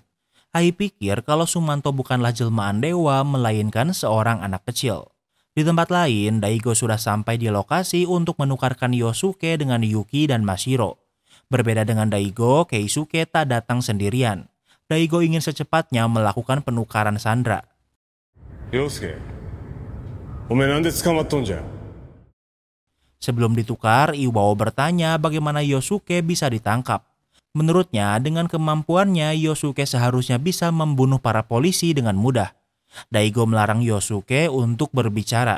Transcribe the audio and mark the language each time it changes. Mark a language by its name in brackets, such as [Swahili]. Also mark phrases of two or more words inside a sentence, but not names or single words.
[Indonesian] Ai pikir kalau Sumanto bukanlah jelmaan dewa, melainkan seorang anak kecil. Di tempat lain, Daigo sudah sampai di lokasi untuk menukarkan Yosuke dengan Yuki dan Mashiro. Berbeda dengan Daigo, Keisuke tak datang sendirian. Daigo ingin secepatnya melakukan penukaran sandera. [Japanese] Yosuke、お前なんで捕まっとんじゃ? [Indonesian] Sebelum ditukar, Iwao bertanya bagaimana Yosuke bisa ditangkap. Menurutnya, dengan kemampuannya, Yosuke seharusnya bisa membunuh para polisi dengan mudah. Daigo melarang Yosuke untuk berbicara.